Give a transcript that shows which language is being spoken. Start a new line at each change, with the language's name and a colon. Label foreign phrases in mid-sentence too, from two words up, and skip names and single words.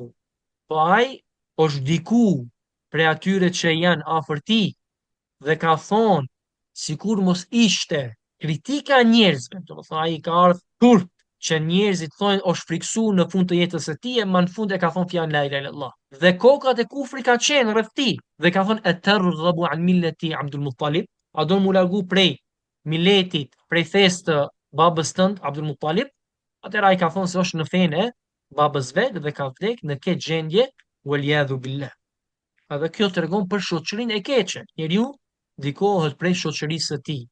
Albanian: Po ai është diku prej atyre që janë afër tij dhe ka thonë, sikur mos ishte kritika e njerëzve, do të thonë ai ka ardhur turp që njerëzit thonë është friksu në fund të jetës së tij, ma në fund e ka thonë fjalën
Arabic: لا إله إلا الله.
Albanian: Dhe kokat e kufrit ka qenë rreth tij dhe ka thonë
Arabic: أترغب عن ملة عبد المطلب,
Albanian: a do mu largu prej miletit, prej fesë të babës tënd Abdul Muttalib? Atëra ai ka thonë se është në fenë e babës vet dhe ka vdek në këtë gjendje wal billah. Edhe kjo tregon për shoqërinë e keqe. Njeriu dikohet prej shoqërisë së tij.